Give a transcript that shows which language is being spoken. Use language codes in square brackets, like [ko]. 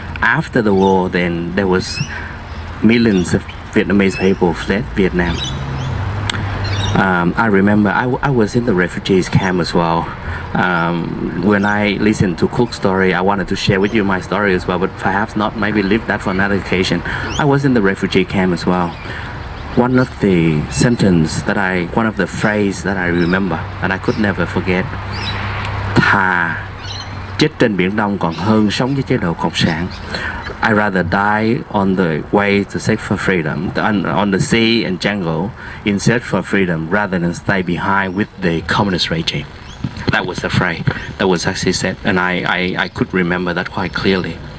[en] After the war, then there was millions of Vietnamese people fled Vietnam. I remember I was in the refugees camp as well. When I listened to Cook's story, I wanted to share with you my story as well, but perhaps not, maybe leave that for another occasion. I was in the refugee camp as well. One of the one of the phrase that I remember and I could never forget: [vi] thà chết trên biển Đông còn hơn sống với chế độ cộng sản. [en] I rather die on the way to seek for freedom, on the sea and jungle, in search for freedom, rather than stay behind with the communist regime. That was the phrase that was actually said, and I could remember that quite clearly.